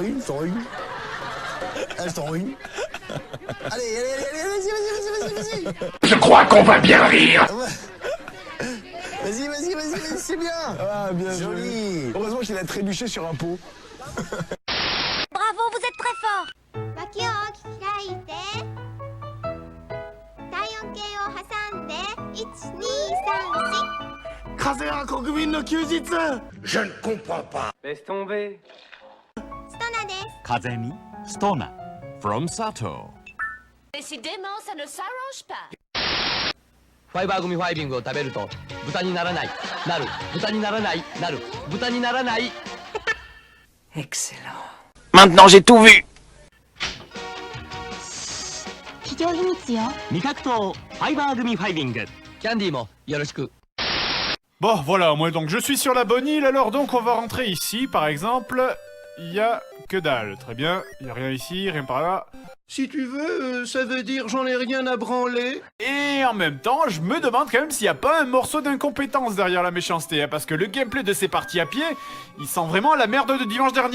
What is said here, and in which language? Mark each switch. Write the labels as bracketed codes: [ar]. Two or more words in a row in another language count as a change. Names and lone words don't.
[fr] Une, t'en une. Elle t'en une. Allez, vas-y. Je crois qu'on va bien rire. Vas-y, c'est bien. Ah, bien Joli. Heureusement qu'il a trébuché sur un pot. Bravo, vous êtes très fort. [ja] 脇を開いて体温計を挟んで1234 [fr] Je ne comprends pas. Laisse tomber. [ja] ストナです。風見ストナ from Sato. [fr] Décidément, ça ne s'arrange pas. [ja] ファイバー組ファイビングを食べると豚にならないなる豚にならないなる豚にならない [fr] Excellent. Maintenant j'ai tout vu [ja] 企業秘密よ。味覚糖ファイバー組ファイビングキャンディーもよろしく [fr] Bon, voilà, moi donc je suis sur la bonne île, alors donc on va rentrer ici, par exemple. Il y a que dalle, très bien. Il y a rien ici, rien par là. Si tu veux, ça veut dire j'en ai rien à branler. Et en même temps, je me demande quand même s'il n'y a pas un morceau d'incompétence derrière la méchanceté, hein, parce que le gameplay de ces parties à pied, il sent vraiment la merde de dimanche dernier.